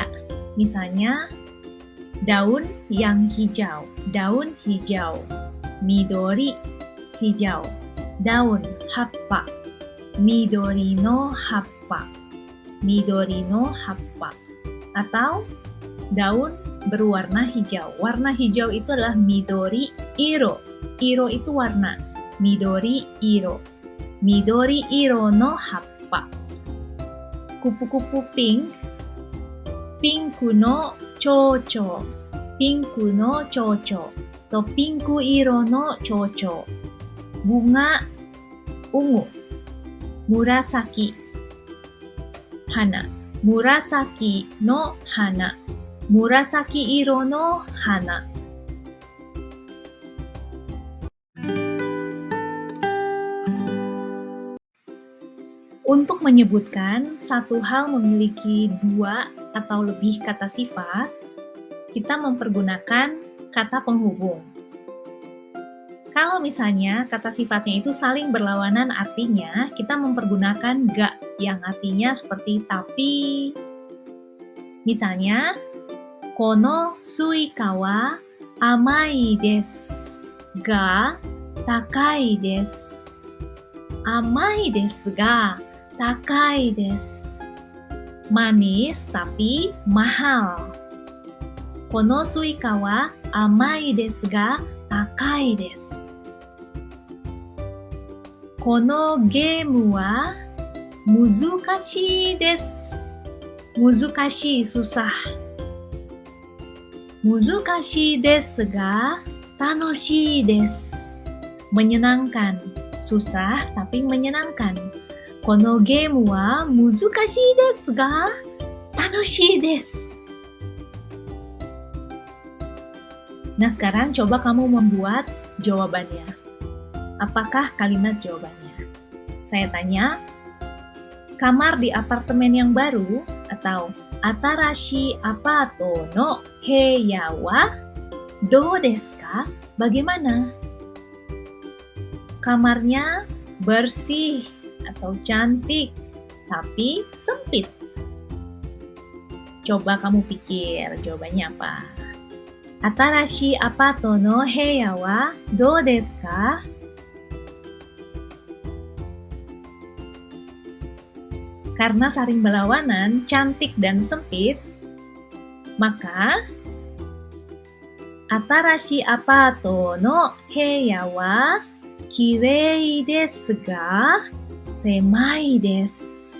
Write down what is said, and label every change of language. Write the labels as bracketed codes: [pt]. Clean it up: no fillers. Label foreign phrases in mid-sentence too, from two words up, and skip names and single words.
[id] Misalnya, daun yang hijau, daun hijau. Midori, hijau. Daun, happa. [ja] 緑の葉っぱ。緑の葉っぱ. [id] Atau daun berwarna hijau. Warna hijau itu adalah [ja] 緑色. [id] Iro itu warna. [ja] 緑色。緑色の葉っぱ. [id] Kupu-kupu pink. [ja] ピンクの蝶々. ピンクの蝶々。とピンク色の蝶々. [id] Bunga ungu. [ja] 紫花. 紫の花。紫色の花. [id] Untuk menyebutkan satu hal memiliki dua atau lebih kata sifat, kita mempergunakan kata penghubung. Kalau misalnya kata sifatnya itu saling berlawanan artinya, kita mempergunakan ga yang artinya seperti tapi. Misalnya, [ja] このすいかは甘いですが高いです. 甘いですが高いです. [id] Manis tapi mahal. [ja] このすいかは甘いですが高いです. このゲームは難しいです. 難しい susah. 難しいですが楽しいです. [id] Menyenangkan. Susah tapi menyenangkan. [ja] このゲームは難しいですが楽しいです. [id] Nah, sekarang coba kamu membuat jawabannya. Apakah kalimat jawabannya? Saya tanya, kamar di apartemen yang baru atau [ja] 新しいアパートの部屋はどうですか? [id] Bagaimana? Kamarnya bersih atau cantik, tapi sempit. Coba kamu pikir jawabannya apa? [ja] 新しいアパートの部屋はどうですか? [id] Karena saling berlawanan, cantik dan sempit, maka [ja] 新しいアパートの部屋はきれいですが狭いです.